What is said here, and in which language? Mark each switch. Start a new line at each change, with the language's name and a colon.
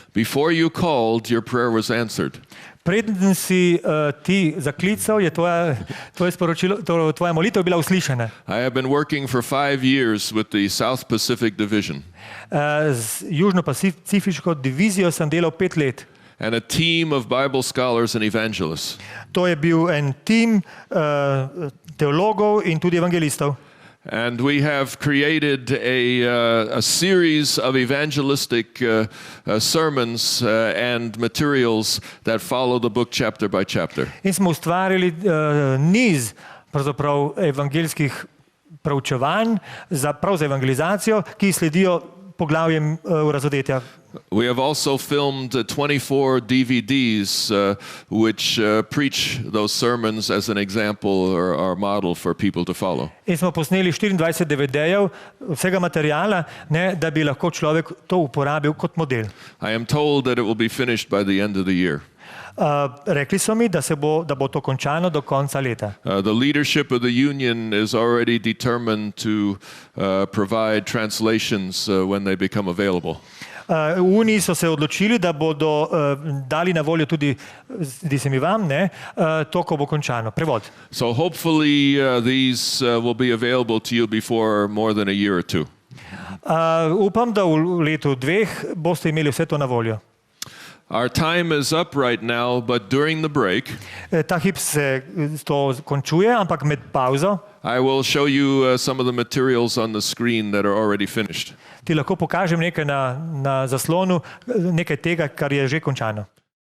English: Before you called, your prayer was answered.
Slovenian: Preden si ti zaklical, je tvoje sporočilo, tvoja molitev bila uslišana.
English: I have been working for 5 years with the South Pacific Division.
Slovenian: Z južno-pacifiško divizijo sem delal 5 let.
English: And a team of Bible scholars and evangelists.
Slovenian: To je bil en tim teologov in tudi evangelistov.
English: And we have created a series of evangelistic sermons and materials that follow the book chapter by chapter.
Slovenian: In smo ustvarili niz pravzaprav evangeljskih proučevanj prav za evangelizacijo, ki sledijo poglavjem Razodetja.
English: We have also filmed 24 DVDs which preach those sermons as an example or model for people to follow.
Slovenian: In smo posneli 24 DVD-jev vsega materiala, da bi lahko človek to uporabil kot model.
English: I am told that it will be finished by the end of the year.
Slovenian: Rekli so mi, da bo to končano do konca leta.
English: The leadership of the union is already determined to provide translations when they become available.
Slovenian: V Uniji so se odločili, da bodo dali na voljo tudi, zdi se mi vam, to, ko bo končano, prevod.
English: So hopefully these will be available to you before more than a year or two.
Slovenian: Upam, da v letu 2 boste imeli vse to na voljo.
English: Our time is up right now, but during the break,
Slovenian: Ta hip se to končuje, ampak med pauzo
English: I will show you some of the materials on the screen that are already finished.
Slovenian: ti lahko pokažem nekaj na zaslonu, nekaj tega, kar je že končano.